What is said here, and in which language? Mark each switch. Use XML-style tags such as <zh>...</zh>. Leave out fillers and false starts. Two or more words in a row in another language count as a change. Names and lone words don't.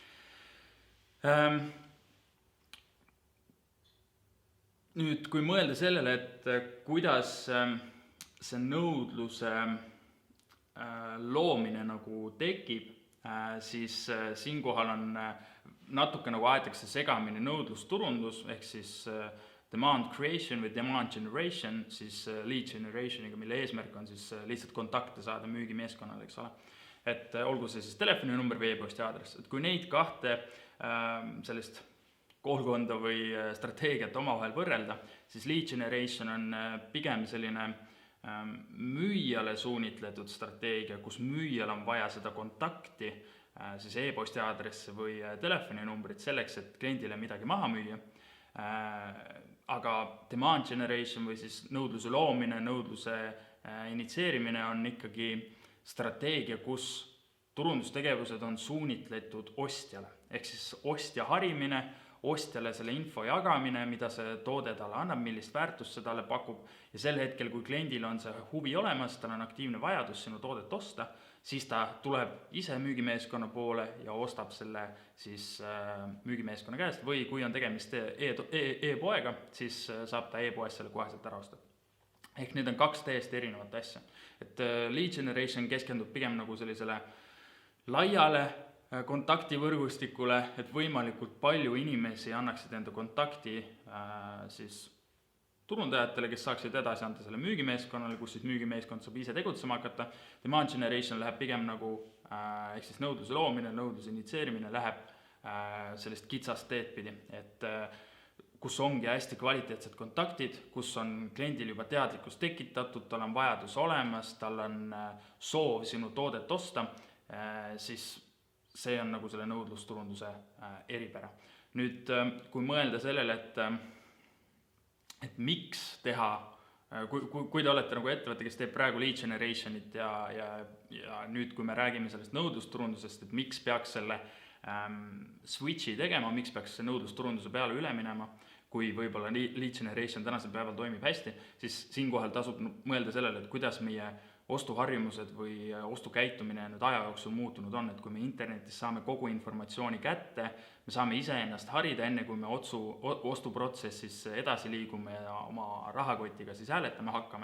<et>Nüüd, kui mõelda sellele, et kuidas see nõudluse loomine nagu tekib, siis siinkohal on natuke nagu aetakse segamini nõudlusturundus, ehk siis</et> <en>demand creation</en> <et>või</et> <en>demand generation,</en> <et>siis</et> <en>lead generationiga,</en> <et>mille eesmärk on siis lihtsalt kontakte saada müügimeeskonnale, eks ole. Et olgu see siis telefoninumber või e-posti aadress. Et kui neid 2 sellist koolkonda või strateegiat omavahel võrrelda, siis</et> <en>lead generation</en> <et>on pigem selline müüjale suunitletud strateegia, kus müüjal on vaja seda kontakti, siis e-posti aadresse või telefoninumbrit selleks, et kliendile midagi maha müüa. Aga</et> <en>demand generation</en> <et>või siis nõudluse loomine, nõudluse initseerimine on ikkagi strateegia, kus turundustegevused on suunitletud ostjale. ehk siis ostja harimine, ostjale selle info jagamine, mida see toode talle annab, millist väärtust see talle pakub ja sel hetkel, kui kliendil on see huvi olemas, tal on aktiivne vajadus sinu toodet osta, siis ta tuleb ise müügimeeskonna poole ja ostab selle siis müügimeeskonna käest või kui on tegemist e-poega, siis saab ta e-poest selle koheselt ära osta. Ehk need on 2 täiesti erinevat asja. Et</et> <en>lead generation</en> <et>keskendub pigem nagu sellisele laiale kontaktivõrgustikule, et võimalikult palju inimesi annaksid enda kontakti siis turundajatele, kes saaksid edasi anda selle müügimeeskonnale, kus siis müügimeeskond saab ise tegutsema hakata.</et> <en>Demand generation</en> <et>läheb pigem nagu ehk siis nõudluse loomine, nõudluse initseerimine läheb sellist kitsast teed pidi, et kus ongi hästi kvaliteetsed kontaktid, kus on kliendil juba teadlikkus tekitatud, tal on vajadus olemas, tal on soov sinu toodet osta, siis see on nagu selle nõudlusturunduse eripära. Nüüd, kui mõelda sellele, et miks teha, kui te olete nagu ettevõte, kes teeb praegu</et> <en>lead generationit</en> <et>ja nüüd, kui me räägime sellest nõudlusturundusest, et miks peaks selle switchi tegema, miks peaks see nõudlusturunduse peale üle minema, kui võib-olla</et> <en>lead generation</en> <et>tänasel päeval toimib hästi, siis siinkohal tasub mõelda sellele, et kuidas meie ostuharjumused või ostukäitumine nüüd aja jooksul muutunud on, et kui me internetis saame kogu informatsiooni kätte, me saame iseennast harida, enne kui me ostuprotsessis edasi liigume ja oma rahakotiga siis hääletama hakkame.</et>